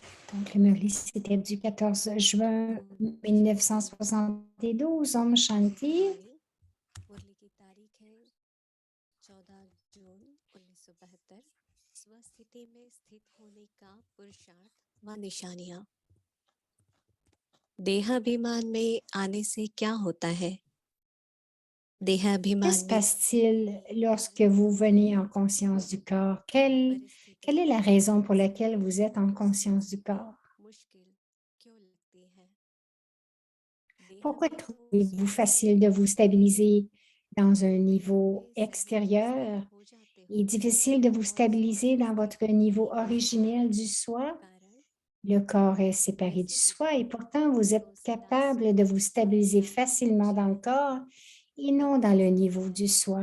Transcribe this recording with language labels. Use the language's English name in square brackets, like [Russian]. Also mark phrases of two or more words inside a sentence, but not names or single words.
[French] Donc, le Murli, c'était du 14 juin [Hindi] ओम शांति। 1972, ओम शांति. मुरली की तारीख है 14 जून 1972। स्वस्थिति में स्थित होने का पुरुषार्थ व निशानियां। देहाभिमान में आने से क्या होता है? [French] Que [Hindi] देहाभिमान [French] se [Hindi] में [French] passe-t-il lorsque vous venez en conscience du corps? Quelle est la raison pour laquelle vous êtes en conscience du corps? [Hindi] मुश्किल क्यों लगती है? [French] Pourquoi trouvez-vous facile de vous stabiliser dans un niveau extérieur et difficile de vous stabiliser dans votre niveau originel du soi? Le corps est séparé du soi et pourtant vous êtes capable de vous stabiliser facilement dans le corps et non dans le niveau du soi.